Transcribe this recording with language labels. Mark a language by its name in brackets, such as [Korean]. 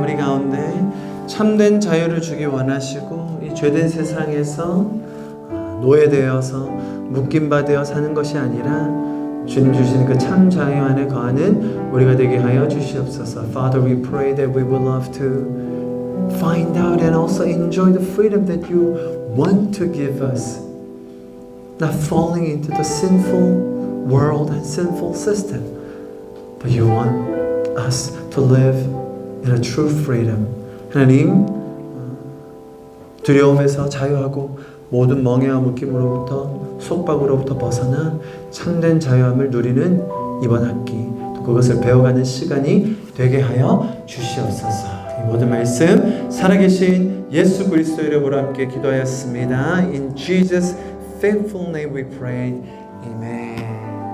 [Korean] 우리 가운데 참된 자유를 주기 원하시고 이 죄된 세상에서 노예되어서 묶임받아 사는 것이 아니라 주님 주시는 그 참 자유 안에 거하는 우리가 되게 하여 주시옵소서. [English] Father, we pray that we will love to find out and also enjoy the freedom that you want to give us. Not falling into the sinful world and sinful system, but you want us to live in a true freedom. [Korean] 하나님, 두려움에서 자유하고 모든 멍해와 묶임으로부터 속박으로부터 벗어나 참된 자유함을 누리는 이번 학기, 또 그것을 배워가는 시간이 되게 하여 주시옵소서. 이 모든 말씀 살아계신 예수 그리스도의 이름으로 함께 기도하였습니다. [English] In Jesus' faithful name we pray. Amen.